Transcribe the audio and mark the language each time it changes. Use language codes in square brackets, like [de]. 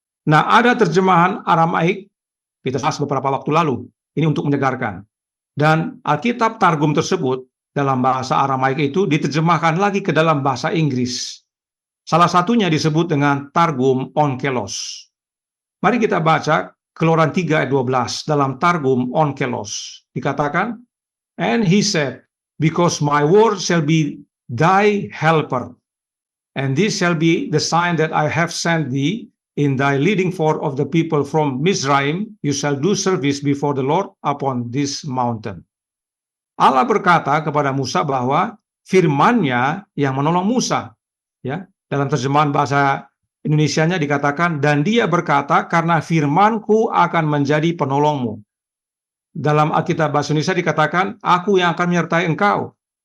[id] Nah, ada terjemahan Aramaik, kita bahas beberapa waktu lalu, ini untuk menyegarkan. Dan Alkitab Targum tersebut dalam bahasa Aramaik itu diterjemahkan lagi ke dalam bahasa Inggris. Salah satunya disebut dengan Targum Onkelos. Mari kita baca Keluaran 3 ayat 12 dalam Targum Onkelos. Dikatakan, [en] "And he said, because my word shall be thy helper, and this shall be the sign that I have sent thee, in thy leading forth of the people from Mizraim, you shall do service before the Lord upon this mountain." [id] Allah berkata kepada Musa bahwa firman-Nya yang menolong Musa. Ya, dalam terjemahan bahasa Indonesianya dikatakan, dan dia berkata, karena firman-Ku akan menjadi penolongmu. Dalam Alkitab bahasa Indonesia dikatakan, aku yang akan menyertai engkau.